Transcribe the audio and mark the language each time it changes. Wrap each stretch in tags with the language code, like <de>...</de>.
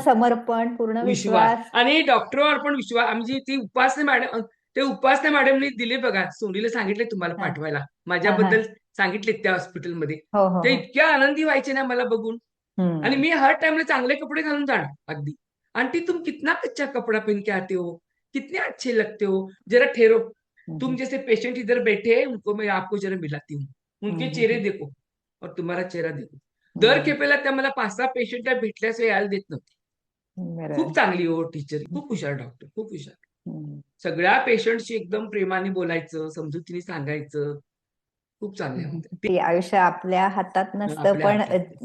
<mr>समर्पण, पूर्ण विश्वास, विश्वास. आणि डॉक्टरवर पण विश्वास. आमची ती उपासना मॅडम, ते उपासना मॅडमनी दिले बघा, सोनीला सांगितले तुम्हाला हा, पाठवायला, हा, हा. माझ्याबद्दल सांगितले त्या हॉस्पिटलमध्ये. हो, हो, ते हो. इतक्या आनंदी व्हायचे ना मला बघून. आणि हम्म, मी हर टाइमला चांगले कपडे घालून जाणार अगदी.</mr> <hi>आंटी तुम कितना कच्चा कपड़ा पहन के आते हो, कितने अच्छे लगते हो, जरा ठहरो, तुम जैसे पेशेंट इधर बैठे हैं उनको मैं आपको जरा मिलाती हूँ, उनके चेहरे देखो और तुम्हारा चेहरा देखो.</hi> <mr>दर खेपेला त्या मला 5-6 पेशंटला भेटल्याशिवाय यायला देत नव्हते. खूप बरोबर. चांगली हो टीचर, खूप हुशार डॉक्टर, खूप हुशार. हम्म. सगळ्या पेशंटशी एकदम प्रेमाने बोलायचं, समजुतीने सांगायचं. खूप चांगल्या होत्या. ते आयुष्य आपल्या हातात नसतं, आपल्या पण हातात</mr>